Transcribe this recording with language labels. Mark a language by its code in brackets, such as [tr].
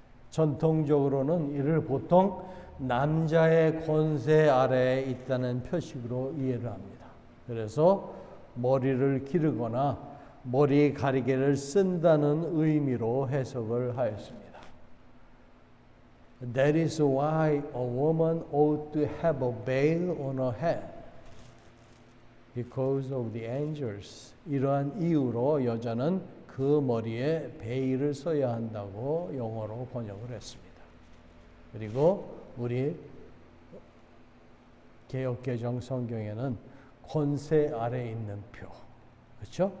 [ko] 전통적으로는 이를 보통 남자의 권세 아래에 있다는 표식으로 이해를 합니다. 그래서 머리를 기르거나 머리 가리개를 쓴다는 의미로 해석을 하였습니다. [en] That is why a woman ought to have a veil on her head. Because of the angels. [ko] 이러한 이유로 여자는 그 머리에 베일을 써야 한다고 영어로 번역을 했습니다. 그리고 우리 개역개정 성경에는 권세 아래에 있는 표, 그렇죠?